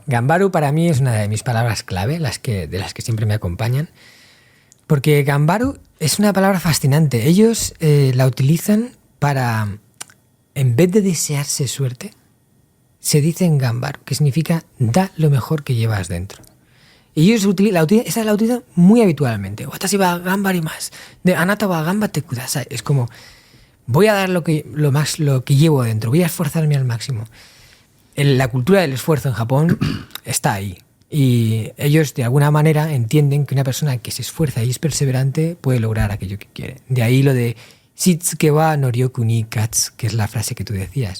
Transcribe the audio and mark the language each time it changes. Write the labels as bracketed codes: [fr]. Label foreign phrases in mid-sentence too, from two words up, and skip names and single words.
[es] Ganbaru para mí es una de mis palabras clave, de las que siempre me acompañan, porque Ganbaru es una palabra fascinante. Ellos la utilizan para, en vez de desearse suerte, se dicen Ganbaru, que significa da lo mejor que llevas dentro. Y ellos esa la utilizan muy habitualmente. [ja] 私は頑張ります。で、あなたは頑張ってください. [es] Es como, voy a dar lo que llevo dentro, voy a esforzarme al máximo. La cultura del esfuerzo en Japón está ahí. Y ellos de alguna manera entienden que una persona que se esfuerza y es perseverante puede lograr aquello que quiere. De ahí lo de [ja] しつけは能力に勝つ, [es] que es la frase que tú decías.